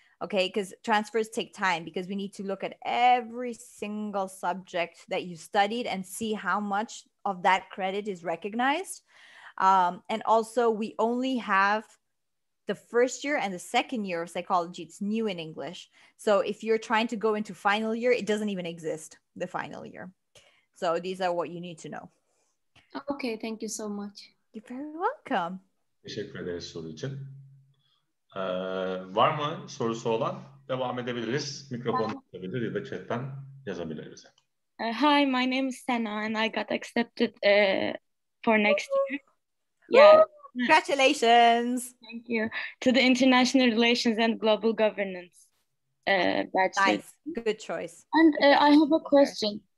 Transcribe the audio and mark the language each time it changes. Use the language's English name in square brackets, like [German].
[English] Okay, because transfers take time, because we need to look at every single subject that you studied and see how much of that credit is recognized. And also, we only have the first year and the second year of psychology. It's new in English. So if you're trying to go into final year, it doesn't even exist, the final year. So these are what you need to know. Okay, thank you so much. You're very welcome. [Turkish] Teşekkür ederiz soru için. Var mı sorusu olan? Devam edebiliriz. Mikrofonu açabilir ya da chatten yazabilir bize. [English] Hi, my name is Sena and I got accepted for next year. Yeah. Congratulations. Thank you. To the International Relations and Global Governance bachelor. Nice. Good choice. And I have a question.